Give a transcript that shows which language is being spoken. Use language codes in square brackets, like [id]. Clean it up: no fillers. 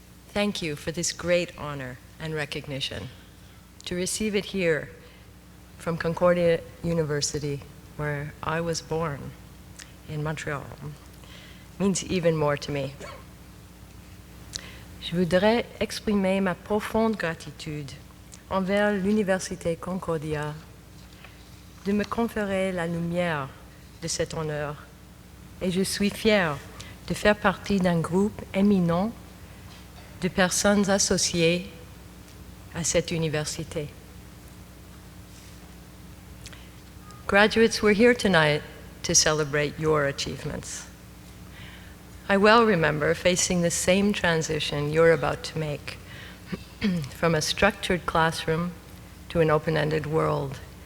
[en] Thank you for this great honor and recognition. To receive it here from Concordia University, where I was born in Montreal, means even more to me. [fr] Je voudrais exprimer ma profonde gratitude envers l'Université Concordia de me conférer la lumière de cet honneur, et je suis fière de faire partie d'un groupe éminent de personnes associées à cette université. [en] Graduates, we're here tonight to celebrate your achievements. I well remember facing the same transition you're about to make, from a structured classroom to an open-ended world.